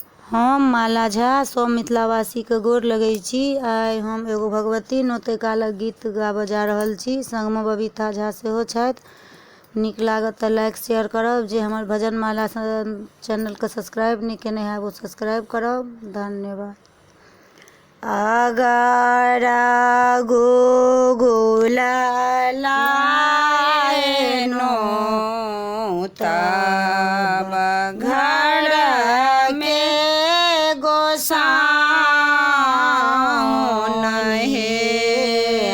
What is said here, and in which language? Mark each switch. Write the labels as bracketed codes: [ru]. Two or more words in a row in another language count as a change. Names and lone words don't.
[mai] हम माला झा सब मिथिलावासी के गोर लगै छी। आइ हम एगो भगवती नोते कालक गीत गाबऽ जा रहल छी। संगमे बबीता झा सेहो छथि। नीक लागत तऽ लाइक शेयर करब। जे हमर भजन माला चैनल के सब्सक्राइब नहीं केने है वो सब्सक्राइब करब। धन्यवाद। अगारा गो गोला लाएनो तब घर में गोसाउन हे।